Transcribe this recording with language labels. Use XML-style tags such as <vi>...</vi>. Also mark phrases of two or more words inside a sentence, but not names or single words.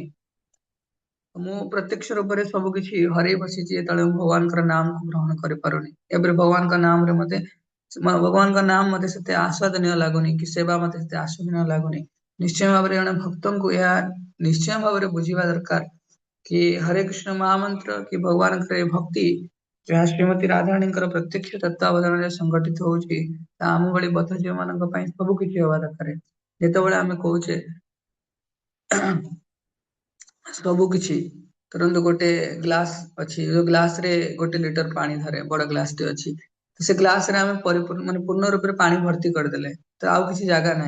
<or>ମୁଁ ପ୍ରତ୍ୟକ୍ଷ ରୂପରେ ସବୁ କିଛି ହରେଇ ବସିଛି, ଯେତେବେଳେ ମୁଁ ଭଗବାନଙ୍କର ନାମକୁ ଗ୍ରହଣ କରିପାରୁନି। ଏବେ ଭଗବାନଙ୍କ ନାମରେ ଭଗବାନଙ୍କ ନାମ ମତେ ସେତେ ଆସ୍ୱାଦନୀୟ ଲାଗୁନି, କି ସେବା ମତେ ସେତେ ଆସ୍ୱାଦନୀୟ ଲାଗୁନି। ନିଶ୍ଚୟ ଭାବରେ ଜଣେ ଭକ୍ତଙ୍କୁ ଏହା ନିଶ୍ଚୟ ଭାବରେ ବୁଝିବା ଦରକାର କି ହରେ କୃଷ୍ଣ ମହାମନ୍ତ୍ର କି भगवानଙ୍କର ଏ ଭକ୍ତି ଯାହା ଶ୍ରୀମତୀ ରାଧାରାଣୀଙ୍କର ପ୍ରତ୍ୟକ୍ଷ ତତ୍ତ୍ୱାବଧାନରେ ସଂଗଠିତ ହଉଛି, ତାହା ଆମ ଭଳି ବଦ୍ଧ ଝିଅମାନଙ୍କ ପାଇଁ ସବୁ କିଛି ହବା ଦରକାର। ଯେତେବେଳେ ଆମେ କହୁଛେ ସବୁ କିଛି, ଧରନ୍ତୁ ଗୋଟେ ଗ୍ଲାସ ଅଛି, ଯୋଉ ଗ୍ଲାସ ରେ 1 ଲିଟର ପାଣି ଧରେ, ବଡ ଗ୍ଲାସ ଟେ ଅଛି, ତ ସେ ଗ୍ଲାସ ରେ ଆମେ ପୂର୍ଣ୍ଣ ରୂପରେ ପାଣି ଭର୍ତ୍ତି କରିଦେଲେ ତ ଆଉ କିଛି ଜାଗା ନାହିଁ।</or>